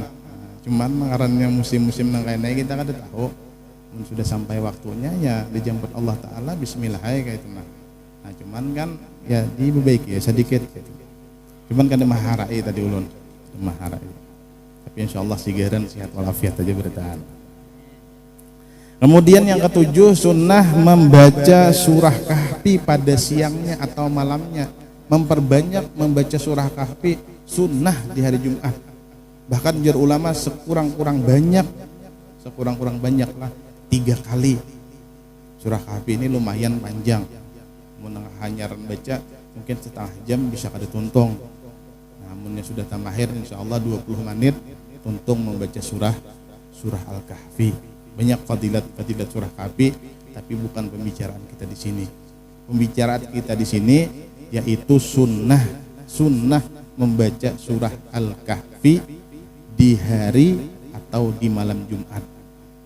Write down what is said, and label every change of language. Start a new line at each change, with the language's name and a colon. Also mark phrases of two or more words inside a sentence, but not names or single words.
Banjar: Cuman ngarannya musim-musim nang kene kita kada tahu.
Indonesian: Sudah sampai waktunya ya dijemput Allah Ta'ala bismillah kayak itu nah. Nah cuman kan ya diperbaiki ya sedikit gitu.
Banjar: Cuman kan maharai tadi ulun maharai.
Indonesian: Tapi insyaallah sigaran sehat walafiat aja bertahan. Kemudian yang ketujuh sunnah membaca surah Kahfi pada siangnya atau malamnya. Memperbanyak membaca surah Kahfi sunnah di hari Jumat. Bahkan jar ulama sekurang-kurang banyak lah 3 kali. Surah Kahfi ini lumayan panjang.
Banjar: Mun hanya baca mungkin setengah jam bisa kada tuntung.
Indonesian: Namun sudah tamahir insyaallah 20 menit tuntung membaca surah Al-Kahfi. Banyak fadilat surah Kahfi, tapi bukan pembicaraan kita di sini. Pembicaraan kita di sini yaitu sunnah membaca surah Al-Kahfi di hari atau di malam Jumat.